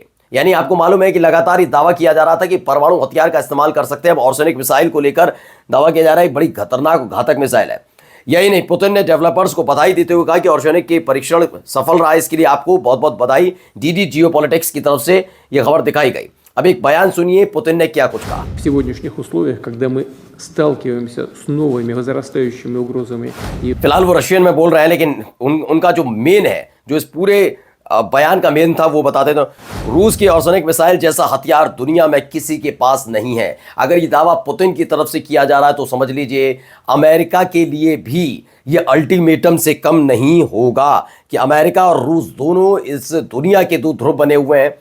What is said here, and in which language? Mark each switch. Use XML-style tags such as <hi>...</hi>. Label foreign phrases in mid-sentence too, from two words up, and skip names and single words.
<hi>यानी आपको मालूम है कि लगातार ये दावा किया जा रहा था कि परमाणु हथियार का इस्तेमाल कर सकते हैं। अब ऑर्सेनिक मिसाइल को लेकर दावा किया जा रहा है, बड़ी खतरनाक घातक मिसाइल है। यही नहीं, पुतिन ने डेवलपर्स को बधाई देते हुए कहा कि ऑर्सेनिक के परीक्षण सफल रहा है, इसके लिए आपको बहुत बहुत बधाई। डीडी जियोपॉलिटिक्स की तरफ से यह खबर दिखाई गई। अब एक बयान सुनिए, पुतिन ने क्या कुछ कहा।</hi> <ru>В сегодняшних условиях, когда мы сталкиваемся с новыми возрастающими угрозами и</ru> <hi>फिलहाल वो रशियन में बोल रहे हैं, लेकिन उनका जो मेन है, जो इस पूरे बयान का मेन था, वो बताते थे, रूस की ऑर्सेनिक मिसाइल जैसा हथियार दुनिया में किसी के पास नहीं है। अगर ये दावा पुतिन की तरफ से किया जा रहा है तो समझ लीजिए अमेरिका के लिए भी ये अल्टीमेटम से कम नहीं होगा कि अमेरिका और रूस दोनों इस दुनिया के दो ध्रुव बने हुए हैं।</hi>